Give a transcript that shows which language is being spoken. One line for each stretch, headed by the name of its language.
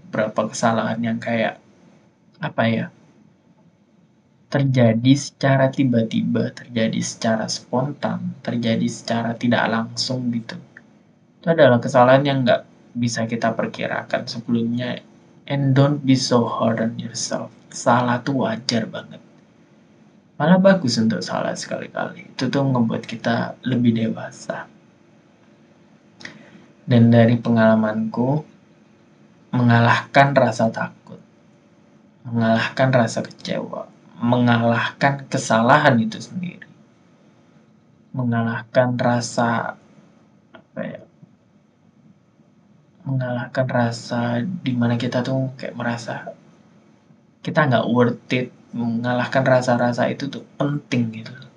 Indonesian: Berapa kesalahan yang kayak apa ya, terjadi secara tiba-tiba, terjadi secara spontan, terjadi secara tidak langsung gitu. Itu adalah kesalahan yang nggak bisa kita perkirakan sebelumnya.
English: And don't be so hard on yourself.
Indonesian: Salah tuh wajar banget. Malah bagus untuk salah sekali-kali. Itu tuh ngebuat kita lebih dewasa. Dan dari pengalamanku, mengalahkan rasa takut, mengalahkan rasa kecewa, mengalahkan kesalahan itu sendiri, mengalahkan rasa apa ya, mengalahkan rasa dimana kita tuh kayak merasa kita nggak
English: worth it,
Indonesian: mengalahkan rasa-rasa itu tuh penting gitu.